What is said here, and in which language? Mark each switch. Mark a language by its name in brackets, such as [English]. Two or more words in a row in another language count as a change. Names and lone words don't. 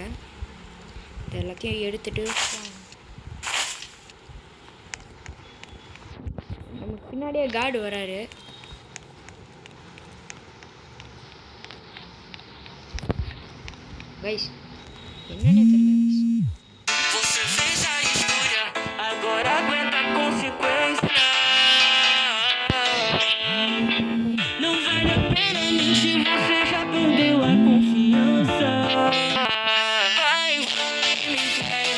[Tamil] இது எல்லாத்தையும் எடுத்துகிட்டு நமக்கு பின்னாடியே கார்டு வராரு. Guys, என்னன்னே தெரியல guys. [Portuguese] Você fez a escolha, agora aguenta a consequência. Não vale a pena mentir, você já perdeu a confiança. Vai, me